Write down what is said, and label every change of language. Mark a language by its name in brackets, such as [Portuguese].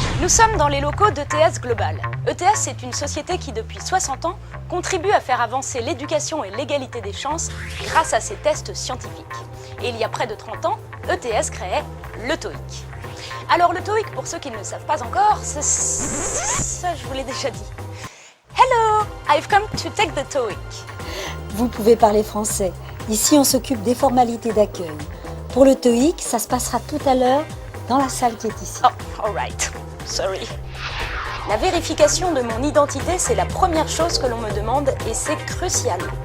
[French] Nous sommes dans les locaux d'ETS Global. ETS, c'est une société qui, depuis 60 ans, contribue à faire avancer l'éducation et l'égalité des chances grâce à ses tests scientifiques. Et il y a près de 30 ans, ETS créait le TOEIC. Alors le TOEIC, pour ceux qui ne le savent pas encore, ça je vous l'ai déjà dit. [English] Hello, I've come to take the TOEIC. [French] Vous pouvez parler français. Ici, on s'occupe des formalités d'accueil. Pour le TOEIC, ça se passera tout à l'heure dans la salle qui est ici. [English] Oh, alright. Sorry. [French] La vérification de mon identité, c'est la première chose que l'on me demande et c'est crucial.